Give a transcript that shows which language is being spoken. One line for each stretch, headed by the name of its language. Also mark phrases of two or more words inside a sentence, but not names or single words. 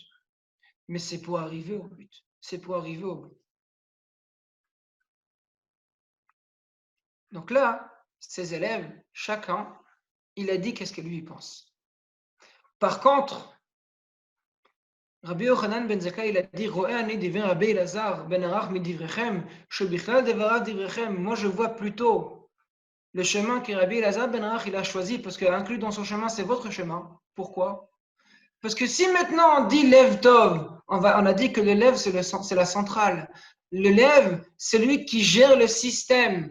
French: Mais c'est pour arriver au but. C'est pour arriver au but. Donc là, ses élèves, chacun, il a dit qu'est-ce que lui pense. Par contre, Rabbi Yochanan ben Zakkai, il a dit Rabbi Elazar ben Arach
Hebrew: מדבריכם, שבכלל דבריו דבריכם.
French: Moi, je vois plutôt le chemin que Rabbi Elazar ben Arach il a choisi, parce qu'inclus dans son chemin, c'est votre chemin. Pourquoi? Parce que si maintenant on dit
Hebrew: לב טוב,
French: on a dit que le Lev, c'est la centrale. Le Lev, c'est lui qui gère le système.